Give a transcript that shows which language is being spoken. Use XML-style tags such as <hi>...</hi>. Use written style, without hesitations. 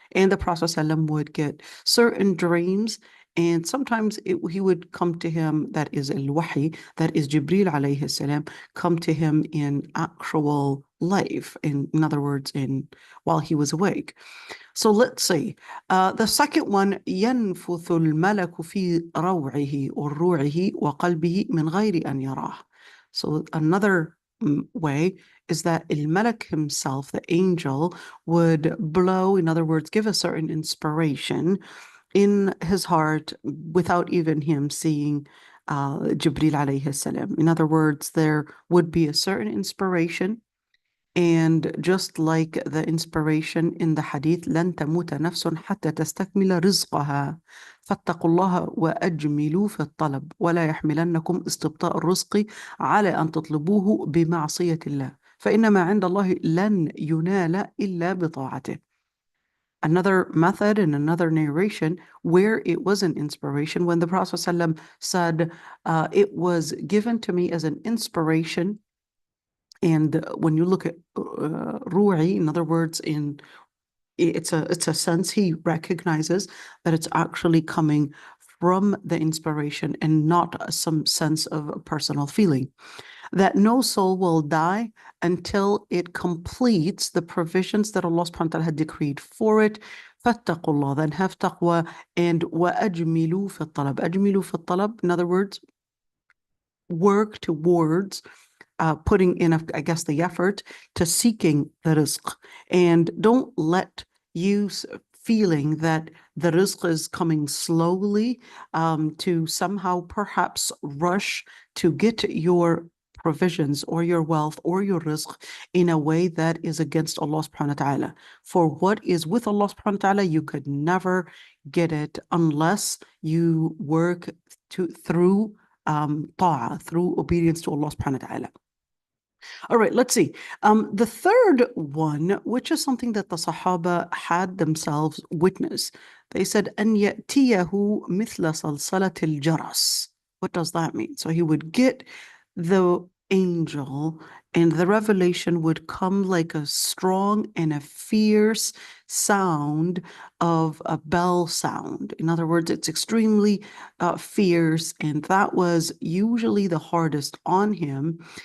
<en>And the Prophet ﷺ would get certain dreams, and sometimes he would come to him, that is al-Wahi, that is Jibril alayhi salam, come to him in actual life, in other words, while he was awake. So let's see. The second one,</en> <ar>ينفث الملك في روعه or روعه وقلبه من غير أن يراه.</ar> <en>So another way is that al-Malak himself, the angel, would blow, in other words, give a certain inspiration in his heart without even him seeing Jibril alayhi salam. In other words, there would be a certain inspiration. And just like the inspiration in the hadith,</en> <ar>لن تموت نفس حتى تستكمل رزقها فاتقوا الله وأجملوا في الطلب ولا يحملنكم استبطاء الرزق على أن تطلبوه بمعصية الله فإنما عند الله لن ينال إلا بطاعته.</ar> <en>Another method and another narration where it was an inspiration, when the Prophet ﷺ said, it was given to me as an inspiration. And when you look at ru'i, in other words, it's a sense he recognizes that it's actually coming from the inspiration and not some sense of personal feeling. That no soul will die until it completes the provisions that Allah subhanahu wa ta'ala had decreed for it.</en> <ar>فَاتَّقُوا اللَّهَ,</ar> <en>then have taqwa, and</en> <ar>وَأَجْمِلُوا فِي الطَّلَبِ. أَجْمِلُوا فِي الطَّلَبِ,</ar> <en>in other words, work towards putting in, I guess, the effort to seeking the rizq. And don't let you feeling that the rizq is coming slowly to somehow perhaps rush to get your provisions or your wealth or your rizq in a way that is against Allah subhanahu wa ta'ala. For what is with Allah subhanahu wa ta'ala, you could never get it unless you work through ta'ah, through obedience to Allah subhanahu wa ta'ala. All right, let's see. The third one, which is something that the Sahaba had themselves witness. They said,</en> <ar>أَنْ يَأْتِيَهُ مِثْلَ صَلْصَلَةِ الْجَرَسِ.</ar> <en>What does that mean? So he would get the angel and the revelation would come like a strong and a fierce sound of a bell sound. In other words, it's extremely fierce, and that was usually the hardest on him.</en>